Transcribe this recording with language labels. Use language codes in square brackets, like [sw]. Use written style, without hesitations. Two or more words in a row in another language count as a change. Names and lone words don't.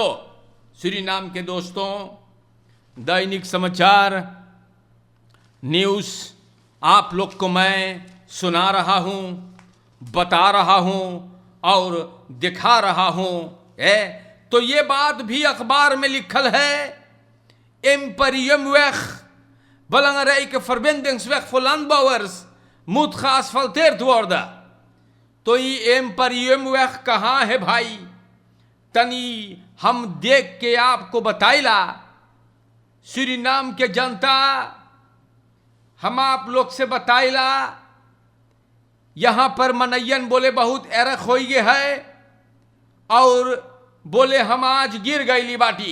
[hns] सूरीनाम के दोस्तों, दैनिक समाचार न्यूज़ आप लोग को मैं सुना रहा हूं, बता रहा हूं और दिखा रहा हूं। तो ये बात भी अखबार में लिखल है, [nl] Imperiumweg belangrijke verbindingsweg voor landbouwers moet geasfalteerd worden। [hns] तो ये Imperiumweg कहाँ है भाई? तनी हम देख के आपको बताइला, सूरीनाम के जनता, हम आप लोग से बताइला, यहां पर मनैयन बोले बहुत एरख हो गए है और बोले हम आज गिर गईली बाटी।